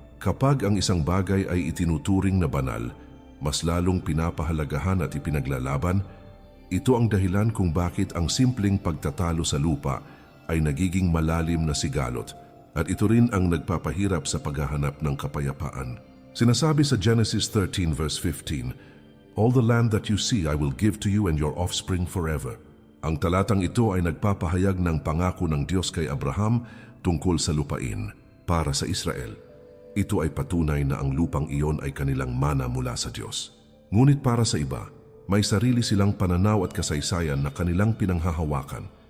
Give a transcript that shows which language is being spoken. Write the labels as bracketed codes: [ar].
[tl] Kapag ang isang bagay ay itinuturing na banal, mas lalong pinapahalagahan at ipinaglalaban. Ito ang dahilan kung bakit ang simpleng pagtatalo sa lupa ay nagiging malalim na sigalot. At ito rin ang nagpapahirap sa paghahanap ng kapayapaan. Sinasabi sa [en] Genesis 13 verse 15, All the land that you see I will give to you and your offspring forever. [tl] Ang talatang ito ay nagpapahayag ng pangako ng Diyos kay Abraham tungkol sa lupain para sa Israel. Ito ay patunay na ang lupang iyon ay kanilang mana mula sa Diyos. Ngunit para sa iba, may sarili silang pananaw at kasaysayan na kanilang pinanghahawakan.